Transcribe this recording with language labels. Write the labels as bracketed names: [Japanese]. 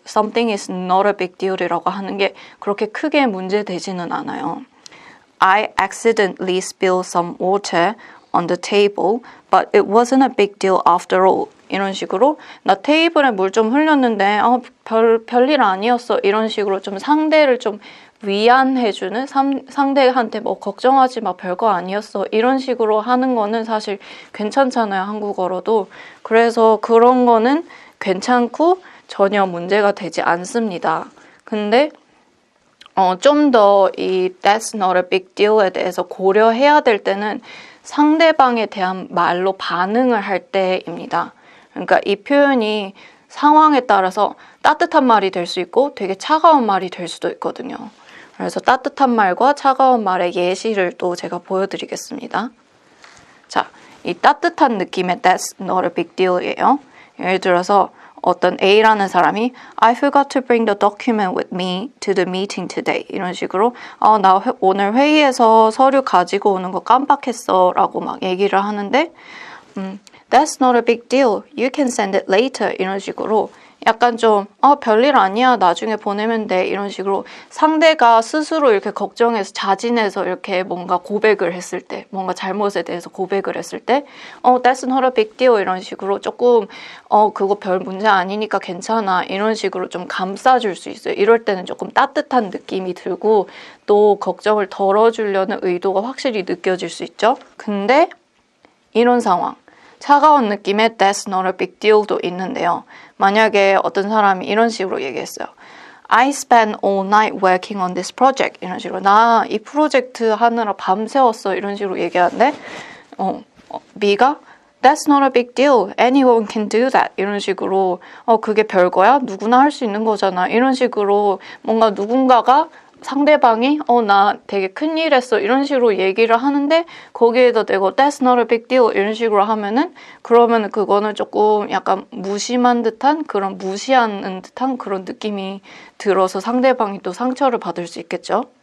[English] Something is not a big deal [Korean] 이라고 하는 게 그렇게 크게 문제되지는 않아요. [English] I accidentally spilled some water on the table, but it wasn't a big deal after all. [Korean] 이런 식으로 나 테이블에 물 좀 흘렸는데 별일 아니었어. 이런 식으로 좀 상대를 좀 위안해주는 상대한테 뭐 걱정하지 마 별거 아니었어. 이런 식으로 하는 거는 사실 괜찮잖아요. 한국어로도. 그래서 그런 거는 괜찮고 전혀 문제가 되지 않습니다. 근데 좀 더 이 that's not a big deal에 대해서 고려해야 될 때는 상대방에 대한 말로 반응을 할 때입니다. 그러니까 이 표현이 상황에 따라서 따뜻한 말이 될 수 있고 되게 차가운 말이 될 수도 있거든요. 그래서 따뜻한 말과 차가운 말의 예시를 또 제가 보여드리겠습니다. 자, 이 따뜻한 느낌의 that's not a big deal이에요. 예를 들어서 어떤 A라는 사람이 [English] I forgot to bring the document with me to the meeting today. [Korean] 이런 식으로 나 오늘 회의에서 서류 가지고 오는 거 깜빡했어 라고 막 얘기를 하는데 [English] That's not a big deal. You can send it later. [Korean] 이런 식으로 약간 좀 별일 아니야. 나중에 보내면 돼. 이런 식으로 상대가 스스로 이렇게 걱정해서 자진해서 이렇게 뭔가 고백을 했을 때 뭔가 잘못에 대해서 고백을 했을 때 [English] That's not a big deal. [Korean] 이런 식으로 조금 그거 별 문제 아니니까 괜찮아. 이런 식으로 좀 감싸줄 수 있어요. 이럴 때는 조금 따뜻한 느낌이 들고 또 걱정을 덜어주려는 의도가 확실히 느껴질 수 있죠. 근데 이런 상황 차가운 느낌의 That's not a big deal도 있는데요. 만약에 어떤 사람이 이런 식으로 얘기했어요. [English] I spent all night working on this project. [Korean] 이런 식으로 나 이 프로젝트 하느라 밤새웠어. 이런 식으로 얘기하는데 B가 [English] That's not a big deal. Anyone can do that. [Korean] 이런 식으로 그게 별거야? 누구나 할 수 있는 거잖아. 이런 식으로 뭔가 누군가가 상대방이 나 되게 큰일 했어 이런 식으로 얘기를 하는데 거기에다 대고 [English] That's not a big deal [Korean] 이런 식으로 하면은 그러면 그거는 조금 약간 무심한 듯한 그런 무시하는 듯한 그런 느낌이 들어서 상대방이 또 상처를 받을 수 있겠죠.